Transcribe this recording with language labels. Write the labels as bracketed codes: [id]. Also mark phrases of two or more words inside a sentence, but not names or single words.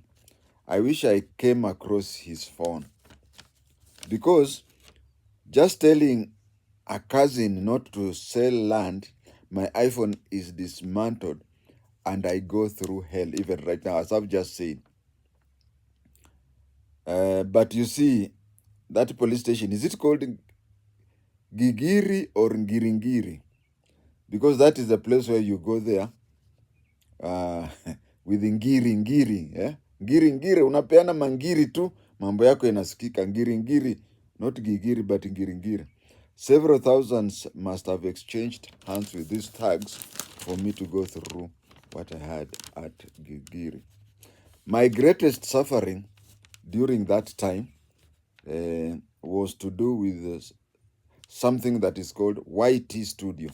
[en] I wish I came across his phone. Because just telling a cousin not to sell land, my iPhone is dismantled and I go through hell even right now, as I've just said. But you see, that police station, is it called Gigiri or Ngiringiri? Because that is the place where you go there with ngiri, eh? Ngiri, [sw] unapeana mangiri tu, mambo yako inasikika. [en] Ngiri, not Gigiri, but ngiri. Several thousands must have exchanged hands with these thugs for me to go through what I had at Gigiri. My greatest suffering during that time was to do with something that is called YT Studio.